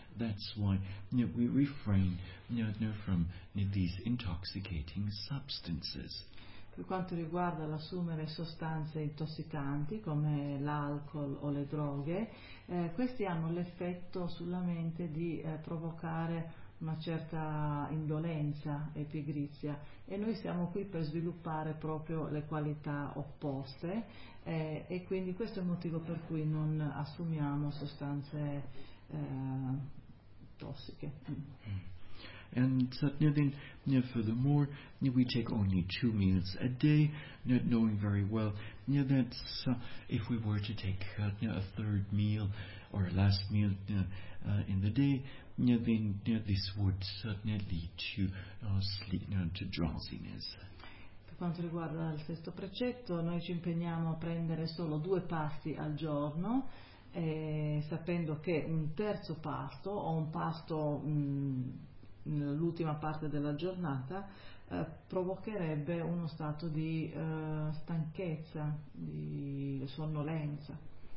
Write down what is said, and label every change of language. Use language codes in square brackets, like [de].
[en] That's why we refrain from these intoxicating substances. [it] Per quanto riguarda l'assumere sostanze intossicanti come l'alcol o le droghe, questi hanno l'effetto sulla mente di provocare una certa indolenza e pigrizia, e noi siamo qui per sviluppare proprio le qualità opposte, e quindi questo è il motivo per cui non assumiamo sostanze tossiche. [en] And then, furthermore, we take only two meals a day, knowing very well that if we were to take a third meal or a last meal in the day, then this would lead to sleep, to drowsiness. [it] Per quanto riguarda il sesto precetto, noi ci impegniamo a prendere solo due pasti al giorno, sapendo che un terzo pasto o un pasto nell'ultima parte della giornata provocherebbe uno stato di stanchezza, di sonnolenza.